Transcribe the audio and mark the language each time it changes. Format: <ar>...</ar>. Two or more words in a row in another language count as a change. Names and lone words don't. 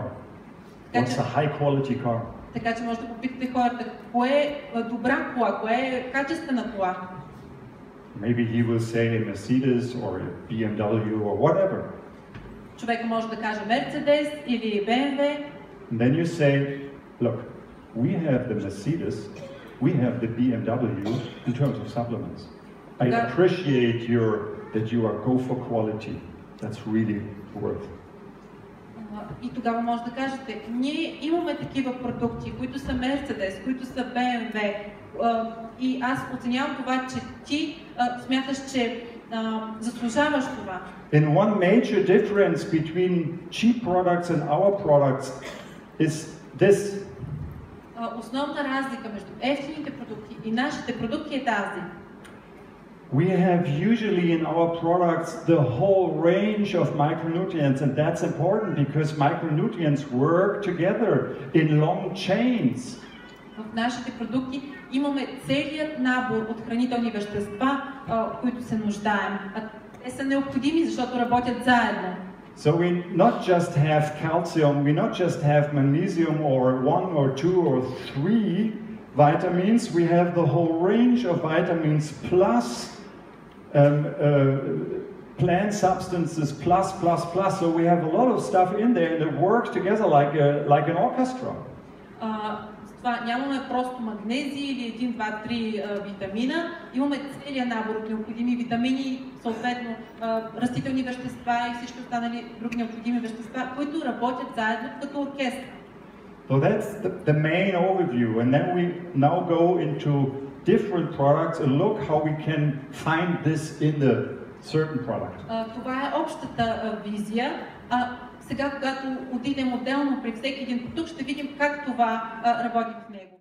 <en>What's a high quality car?</en> <bg>Така че може да попитате хората, кое е добра кола, кое е качествена кола.</bg> <en>Maybe he will say a Mercedes or a BMW or whatever.</en> <bg>Човек може да каже Мерцедес или BMW.</bg> <en>And then you say, look, we have the Mercedes, we have the BMW in terms of supplements. I appreciate that you are go for quality. That's really worth.</en> <bg>И тогава може да кажете, ние имаме такива продукти, които са Мерцедес, които са BMW. И аз оценявам това, че ти смяташ, че заслужаваш това.</bg> <en>And one major difference between cheap products and our products is this.</en> <bg>Основна разлика между евтините продукти и нашите продукти е тази.</bg> <en>We have usually in our products the whole range of micronutrients, and that's important because micronutrients work together in long chains.</en> <bg>В нашите продукти имаме целият набор от хранителни вещества, които се нуждаем. Те са необходими, защото работят заедно.</bg> <en>So we not just have calcium, we not just have magnesium or 1 or 2 or 3 vitamins, we have the whole range of vitamins plus plant substances plus. So we have a lot of stuff in there and it works together like an orchestra.</en> <bg>Това нямаме просто магнезии или 1, 2, 3 витамина. Имаме целият набор от необходими витамини, съответно растителни вещества и всички останали други необходими вещества, които работят заедно като оркестър.</bg> <en>So that's the main overview, and then we now go into different products and look how we can find this in the certain product.</en> <bg>Това е общата визия. Сега, когато отидем отделно при всеки един продукт, ще видим как това работи в него.</bg>